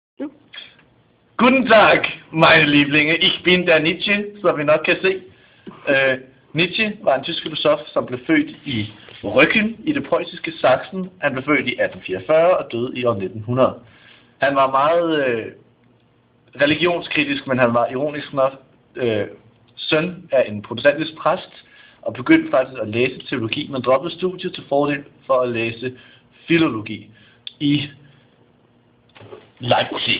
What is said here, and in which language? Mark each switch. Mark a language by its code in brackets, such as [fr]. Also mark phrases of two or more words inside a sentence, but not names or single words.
[de] du? Guten Tag, meine Lieblinge. Ich bin der Nietzsche, [da] som vi nok kan se. Nietzsche var en tysk filosof, som blev født i Rücken i det preussiske Sachsen. Han blev født i 1844 og døde i år 1900. Han var meget religionskritisk, men han var ironisk nok søn af en protestantisk præst, og begyndte faktisk at læse teologi, men droppede studiet til fordel for at læse filologi i Leipzig.